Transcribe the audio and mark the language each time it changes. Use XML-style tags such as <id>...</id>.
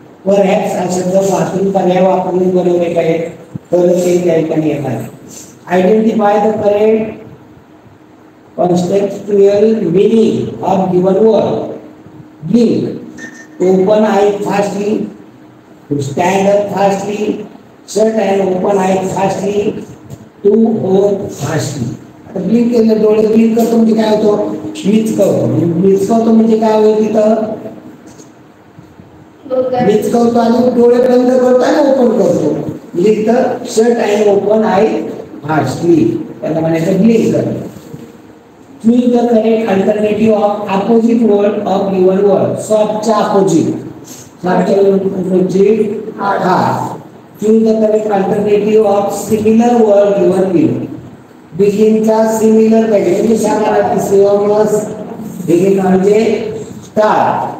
<mr>Perhaps हा शब्द वाचून पर्याय वापरून बनवले काय तर ते त्या ठिकाणी येणार.</mr> <en>Identify the correct contextual meaning of given word. Blink, open eye fastly, to stand up fastly, shut and open eye fastly, to hold fastly.</en> <mr>आता ब्लिंक केलं, डोळे ब्लिंक करतो म्हणजे काय होतो? विचकवतो. विचकवतो म्हणजे काय होईल तिथं? विचकवतो आणि डोळे बंद करतो आणि ओपन करतो. म्हणजे इथं शट आणि ओपन आय फास्टली, त्याला म्हणायचं ब्लिंक करतो.</mr> <en>Choose the correct alternative of opposite word of given word. Softच्या opposite. Softच्या opposite hard. Choose the correct alternative of similar word given below.</en> <mr>Beginचा similar पाहिजे. तुम्ही सांगा की synonymous begin म्हणजे start.</mr>